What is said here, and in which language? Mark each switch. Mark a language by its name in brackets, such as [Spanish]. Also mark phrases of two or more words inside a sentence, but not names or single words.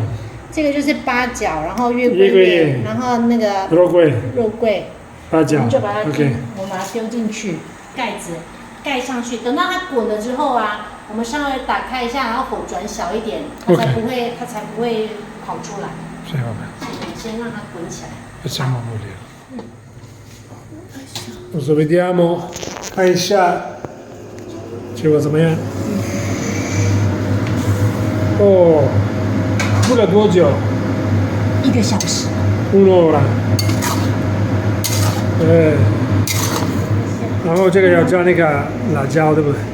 [Chinese] 这个就是八角，然后月桂叶，然后那个肉桂，八角，我们就把它，OK，我们把它丢进去，盖子盖上去，等到它滚了之后啊，我们稍微打开一下，然后火转小一点，它才不会跑出来。最好的。先让它滚起来。 [Italian] Facciamo morire. Adesso vediamo， [Chinese] 看一下结果怎么样。哦。煮了多久？1个小时。 [Italian] 1 ora。对。 [Chinese] 然后这个要加那个辣椒，对不对？